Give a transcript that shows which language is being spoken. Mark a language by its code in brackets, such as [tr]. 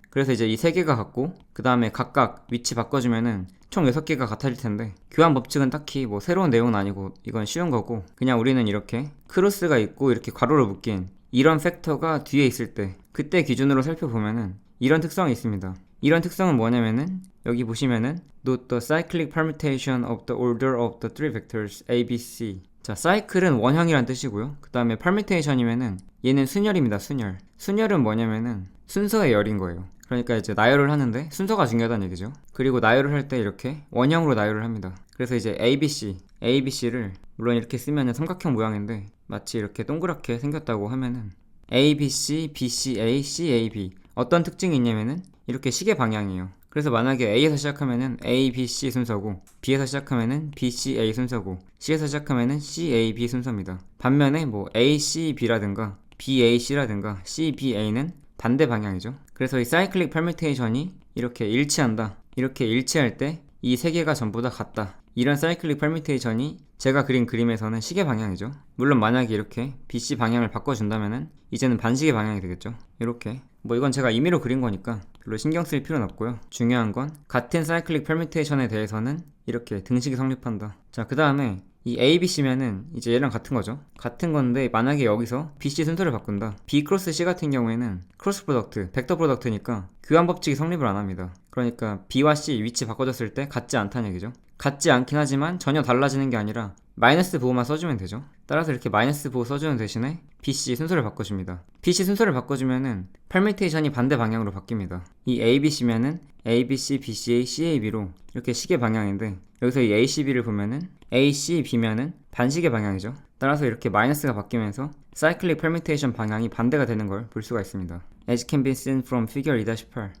[ko] 그래서 이제 이 3개가 같고 그 다음에 각각 위치 바꿔주면은 총 6개가 같아질 텐데, 교환 법칙은 딱히 뭐 새로운 내용은 아니고 이건 쉬운 거고, 그냥 우리는 이렇게 크로스가 있고 이렇게 가로로 묶인 이런 팩터가 뒤에 있을 때 그때 기준으로 살펴보면은 이런 특성이 있습니다. 이런 특성은 뭐냐면은 여기 보시면은 [en] Note the cyclic permutation of the order of the three vectors A, B, C. [ko] 자, 사이클은 원형이란 뜻이고요. 그 다음에 permutation이면은 얘는 순열입니다. 순열. 순열은 뭐냐면은 순서의 열인 거예요. 그러니까 이제 나열을 하는데 순서가 중요하다는 얘기죠. 그리고 나열을 할 때 이렇게 원형으로 나열을 합니다. 그래서 이제 ABC, ABC를 물론 이렇게 쓰면은 삼각형 모양인데 마치 이렇게 동그랗게 생겼다고 하면은 ABC, BCA, CAB 어떤 특징이 있냐면은 이렇게 시계 방향이에요. 그래서 만약에 A에서 시작하면은 A, B, C 순서고 B에서 시작하면은 B, C, A 순서고 C에서 시작하면은 C, A, B 순서입니다. 반면에 뭐 A, C, B라든가 B, A, C라든가 C, B, A는 반대 방향이죠. 그래서 이 사이클릭 퍼뮤테이션이 이렇게 일치한다. 이렇게 일치할 때 이 3개가 전부 다 같다. 이런 사이클릭 퍼뮤테이션이 제가 그린 그림에서는 시계 방향이죠. 물론 만약에 이렇게 BC 방향을 바꿔준다면은 이제는 반시계 방향이 되겠죠. 이렇게 뭐 이건 제가 임의로 그린 거니까 별로 신경 쓸 필요는 없고요. 중요한 건 같은 사이클릭 퍼뮤테이션에 대해서는 이렇게 등식이 성립한다. 자, 그 다음에 이 ABC면은 이제 얘랑 같은 거죠. 같은 건데 만약에 여기서 BC 순서를 바꾼다. B 크로스 C 같은 경우에는 크로스 프로덕트, 벡터 프로덕트니까 교환 법칙이 성립을 안 합니다. 그러니까 B와 C 위치 바꿔줬을 때 같지 않다는 얘기죠. 같지 않긴 하지만 전혀 달라지는 게 아니라 마이너스 부호만 써주면 되죠. 따라서 이렇게 마이너스 부호 써주는 대신에 BC 순서를 바꿔줍니다. BC 순서를 바꿔주면은 퍼뮤테이션이 반대 방향으로 바뀝니다. 이 ABC면은 ABC, BCA, CAB로 이렇게 시계 방향인데 여기서 이 ACB를 보면은 ACB면은 반시계 방향이죠. 따라서 이렇게 마이너스가 바뀌면서 사이클릭 퍼뮤테이션 방향이 반대가 되는 걸 볼 수가 있습니다. [en] As can be seen from figure 2-8.